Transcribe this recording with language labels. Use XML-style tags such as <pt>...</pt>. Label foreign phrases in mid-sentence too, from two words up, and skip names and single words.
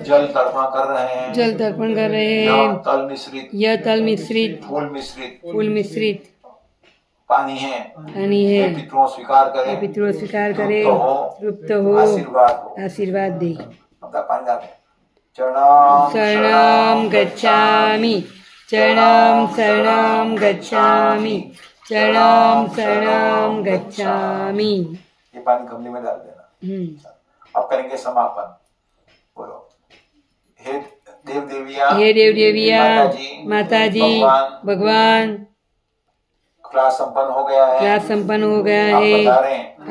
<hi>जल तर्पण कर रहे हैं। जल तर्पण कर रहे यह हैं। तल मिश्रित, यह तल मिश्रित, फूल मिश्रित फूल मिश्रित पानी है। पानी हे है। पितरों स्वीकार हे करें, पितरों स्वीकार करे, तृप्त तृप्त हो, आशीर्वाद हो। आशीर्वाद दे। अपना पानी डालें। चरणम</hi> <pi>शरणं गच्छामि, चरणं शरणं गच्छामि, चरणं शरणं गच्छामि।</pi> <hi>ये पानी गमले में डाल देना। अब करेंगे समापन। बोलो हे देव देविया, हे देव देविया, माताजी, माताजी, भगवान, क्लास संपन्न हो गया है। क्लास संपन्न हो गया आप है। पधारें।</hi>